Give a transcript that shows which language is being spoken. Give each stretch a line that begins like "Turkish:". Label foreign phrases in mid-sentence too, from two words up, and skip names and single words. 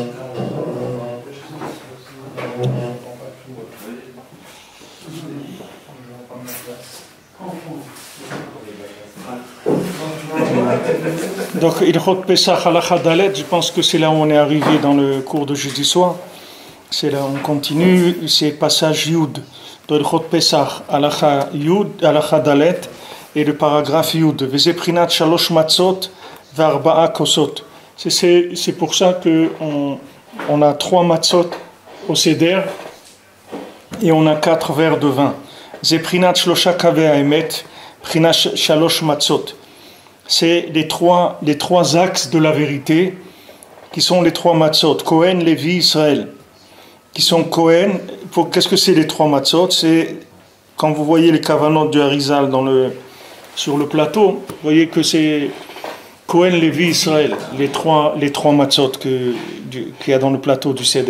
French: Donc,
Hebrew: הלכות פסח הלכה דלת,
French: je pense que c'est là où on est arrivé dans le cours de jeudi soir. C'est là où on continue, c'est passage Yud.
Hebrew: De הלכות פסח הלכה יוד, הלכה דלת,
French: et le paragraphe Yud.
Hebrew: וזה פרינת שלוש מצות וארבעה כוסות.
French: C'est pour ça qu'on a 3 matzot au Seder et on a 4 verres de vin.
Hebrew: זה פרינת שלושה קווי האמת, פרינת שלוש מצות.
French: C'est les trois axes de la vérité qui sont les 3 matzot, Cohen, Lévi, Israël, qui sont Cohen. Qu'est-ce que c'est les 3 matzot? C'est quand vous voyez les kavanot du Harizal sur le plateau, vous voyez que c'est Cohen, Lévi, Israël, les trois matzot qu'il y a dans le plateau du Seder.